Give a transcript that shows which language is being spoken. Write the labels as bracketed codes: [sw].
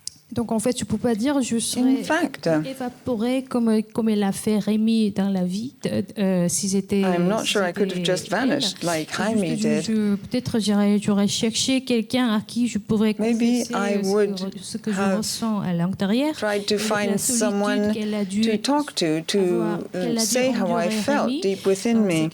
[fr] Donc en fait, je ne peux pas dire je serais évaporée comme elle a fait Rémi dans la vie. Si c'était. [en] I'm not sure I could have just vanished like Jaime did. [fr] Peut-être j'aurais cherché quelqu'un à qui je pourrais confesser ce que je ressens à l'intérieur. [en] Tried to find someone to talk to say how I felt deep within me.